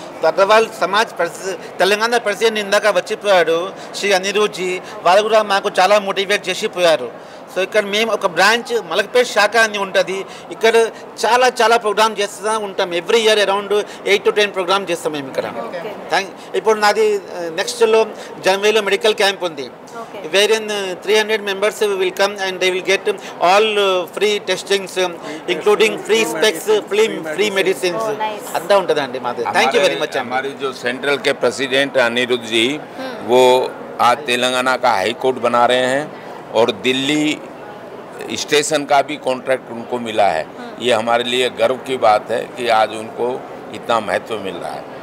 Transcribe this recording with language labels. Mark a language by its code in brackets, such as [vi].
[te] Agarwal Samaj Telangana president ఇందాక వచ్చిపోయాడు శ్రీ అనిరుద్ధి, వాళ్ళు కూడా మాకు చాలా మోటివేట్ చేసిపోయారు. సో ఇక్కడ మేము ఒక బ్రాంచ్ మలక్పేట్ శాఖ అని ఉంటుంది. ఇక్కడ చాలా ప్రోగ్రామ్ చేస్తూ ఉంటాం. Every year around 8 to 10 programme చేస్తాం మేము ఇక్కడ. ఇప్పుడు నాది నెక్స్ట్లో జనవరిలో మెడికల్ క్యాంప్ ఉంది. [en] wherein 300 members will come and they will get all free testings, including free specs, free medicines. अंदा उन्टदा अंडी मादे. Thank you very much. [hi] हमारी जो सेंट्रल के प्रेसिडेंट अनिरुद्ध जी, वो आज तेलंगाना का हाई कोर्ट बना रहे हैं और दिल्ली स्टेशन का भी कॉन्ट्रैक्ट उनको मिला है. ये हमारे लिए गर्व की बात है कि आज उनको इतना महत्व मिल रहा है.